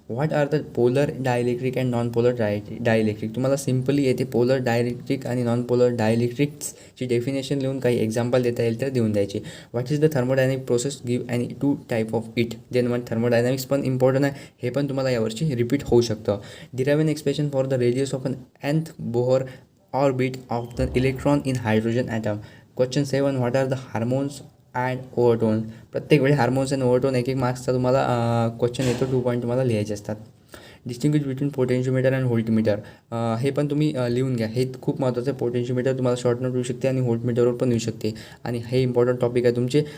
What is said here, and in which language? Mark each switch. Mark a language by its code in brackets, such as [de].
[en] What are the polar dielectric and non polar dielectric. [mr] तुम्हाला simply येते polar dielectric आणि non polar डायइलेक्ट्रिक्सची definition लिहून काही एक्झाम्पल देता येईल तर देऊन द्यायची. [en] What is the thermodynamic process give any 2 type of it. [mr] Then one thermodynamics पण इम्पॉर्टंट आहे, हे पण तुम्हाला यावर्षी रिपीट होऊ शकतं. [en] Derive an expression for the radius of an nth Bohr orbit of the electron in hydrogen atom. Question 7. What are the harmonics and overtone. [mr] प्रत्येक वेळी हार्मोन्स अँड ओव्हरटोन एक मार्क्सचा तुम्हाला क्वेश्चन येतो, 2 पॉईंट तुम्हाला लिहायचे असतात. [en] distinguish between potentiometer and voltmeter, [mr] हे पण तुम्ही लिहून घ्या, हे खूप महत्त्वाचं आहे. पोटेन्शियोमीटर तुम्हाला शॉर्ट नोट येऊ शकते आणि व्होल्टमीटरवर पण येऊ शकते, आणि हे इम्पॉर्टंट टॉपिक आहे तुमचे.